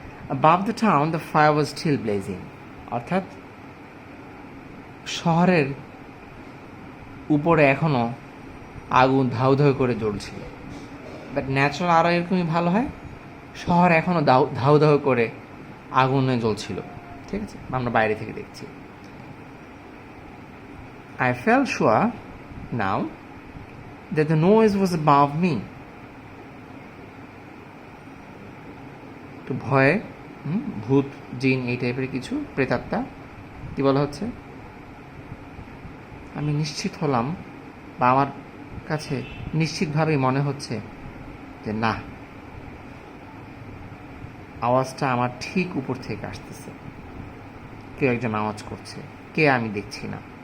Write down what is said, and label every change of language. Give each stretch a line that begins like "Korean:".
English: above the town the fire was still blazing,
Bangla: অর্থাৎ শহরের উপরে এখনও আগুন ধাউ ধাউ করে জ্বলছিল। বাট ন্যাচারাল আরও এরকমই ভালো হয়, শহর এখনও ধাউ ধাউ করে আগুনে জ্বলছিল। ঠিক আছে, আমরা বাইরে থেকে দেখছি।
English: I felt sure now that the noise was above me.
Bangla: তো ভয়ে, ভূত, জিন এই টাইপের কিছু, প্রেতাত্মা, কি বলা হচ্ছে? আমি নিশ্চিত হলাম, বা আমার কাছে নিশ্চিতভাবেই মনে হচ্ছে যে না, আওয়াজটা আমার ঠিক উপর থেকে আসতেছে, কেউ একজন আওয়াজ করছে, কে আমি দেখছি না।